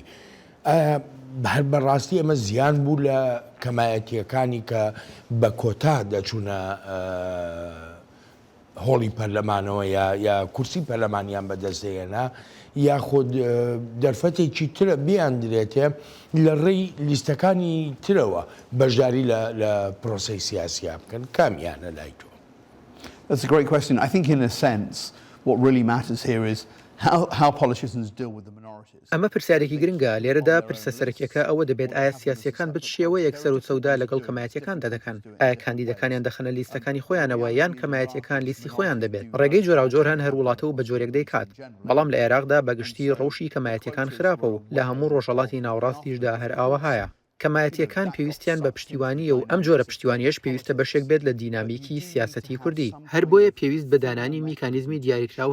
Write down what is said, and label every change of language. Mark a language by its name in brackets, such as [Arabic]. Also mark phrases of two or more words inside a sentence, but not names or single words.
[Central Kurdish] هەر بەڕاستی ئەمە زیان بوو لە کەمایەتیەکانی کە بە کۆتا دەچوونە هۆڵی پەرلەمانەوە یا کورسی پەرلەمانیان بەدەستێنە یاخود دەرفەتێکی ترە بیاندرێتێ لە ڕێی لیستەکانی ترەوە بەشداری لە پرۆسەی سیاسیا بکەن کامیانە لای تۆ؟ [English] That's a great question. I think in a sense what really matters here is how politicians deal with the minorities. [Central Kurdish] ئەمە پرسیارێکی گرنگە لێرەدا پرسە سەرەکیەکە ئەوە دەبێت ئایا سیاسیەکان بچشیەوە یەکسەر و چەودا لەگەڵ کەمایەتیەکاندا دەکەن ئایا کاندیدەکانیان دەخەنە لیستەکانی خۆیانەوە یان کەمایەتیەکان لیستی خۆیان دەبێت ڕێگەی جۆراوجۆر هەن هەر وڵاتە و بە جۆرێک دەیکات بەڵام لە عێراقدا بەگشتی ڕەوشی کەمایەتیەکان خراپە و لە هەموو ڕۆژهەڵاتی ناوڕاستیشدا هەر ئاوەهایە کەمایەتیەکان پێویستیان بە پشتیوانیە و ئەم جۆرە پشتیوانیەش پێویستە بەشێک بێت لە دینامیکی سیاسەتی کوردی هەر بۆیە پێویست بە دانانی میکانیزمی دیاریکراوە